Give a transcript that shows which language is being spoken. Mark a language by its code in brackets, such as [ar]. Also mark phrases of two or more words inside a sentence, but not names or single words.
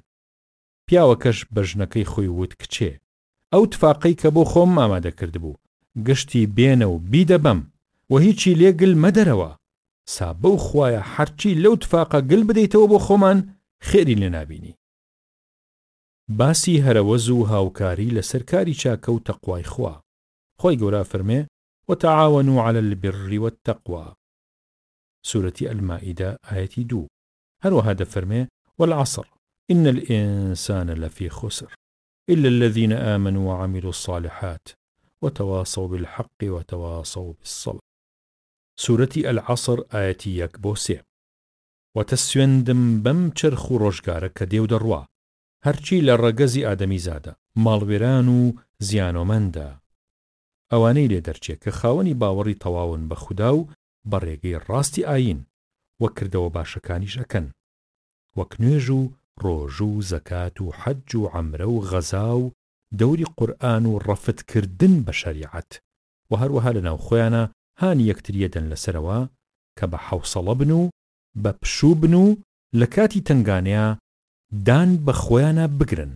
[ckb] پیاوەکەش بە ژنەکەی خۆی وت کچێ، ئەو تفاقەی کە بۆ خۆم ئامادە کردبوو گشتی بێنە و بیدەبەم و هیچی لێ گل مەدەرەوە. سابە و خوایە هەرچی لەو تفاقە گل بدەیتەوە بۆ خۆمان خێری لێ نابینی. باسی هەرەوەز و هاوکاری لەسەر کاری چاکە و تەقوای خوا. خۆی گەورە فەرمێ [ar] وتعاونوا على البر والتقوى. سورة المائدة آية 2. [ckb] هەروەها دەفەرمێ [ar] والعصر إن الإنسان لفي خسر إلا الذين آمنوا وعملوا الصالحات وتواصوا بالحق وتواصوا بالصبر. سورة العصر آية 1-3. [ckb] وتسوێندم بەم چرخ و ڕۆژگارە کە دێو دەڕوا هەرچی لە ڕەگەزی ئادەمی زادە ماڵوێران و زیانۆمەندە ئەوانەی لێ دەرچێ کە خاوەنی باوەڕی تەواون بە خودا و بە ڕێگەی ڕاستی ئاین وەک کردەوە باشەکانیش ئەکەن وەک نوێژ و ڕۆژ و زەکات و حەج و عەمرە و غەزا و دەوری قورئان و ڕەفتکردن بە شەریعەت و هەروەها لەناو خۆیانە هانی یەکتریە دەن لەسەرەوە کە بە حەوسەڵە بن و بە پشوو بن و لە کاتی تنگانەیە دان بە خۆیانە بگرن.